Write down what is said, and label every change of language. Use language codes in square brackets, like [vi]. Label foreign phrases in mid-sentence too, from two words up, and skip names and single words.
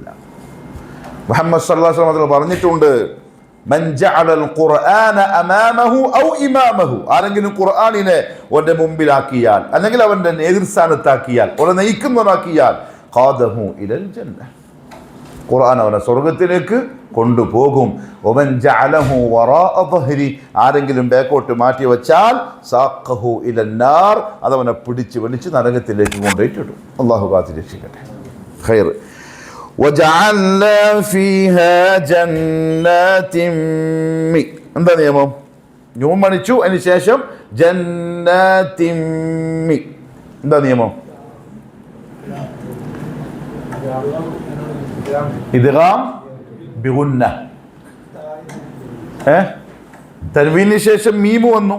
[ml] മുഹമ്മദ് [ar] صلى الله عليه وسلم [ml] പറഞ്ഞിട്ടുണ്ട്, [ar] من جعل القرآن أمامه أو إمامه, [ml] ആരെങ്കിലും ഖുർആനിനെ അവന്റെ മുമ്പിലാക്കിയാൽ അല്ലെങ്കിൽ അവന്റെ നേതൃസ്ഥാനത്താക്കിയാൽ, അവനെ നയിക്കുന്നവനാക്കിയാൽ, [ar] قاده إلى الجنة, [ml] ഖുർആൻ അവനെ സ്വർഗത്തിലേക്ക് കൊണ്ടുപോകും. [ar] ومن جعله وراء ظهره, [ml] ആരെങ്കിലും ബാക്കോട്ട് മാറ്റി വെച്ചാൽ [ar] ساقه إلى النار, [ml] അതവനെ പിടിച്ച് വലിച്ച് നരകത്തിലേക്ക് കൊണ്ടുപോയിട്ടിടും. അല്ലാഹു കാത്ത് രക്ഷിക്കട്ടെ. ഖൈർ. [ar] وجعلنا فيها جنات [ml] എന്താ നിയമം? ന്യൂൻ മണിച്ചു, അതിന് ശേഷം ജന്നാത്തിമ്മി. എന്താ നിയമം? [ar] إدغام بغنة. [ml] തൻവീനു ശേഷം മീമു വന്നു.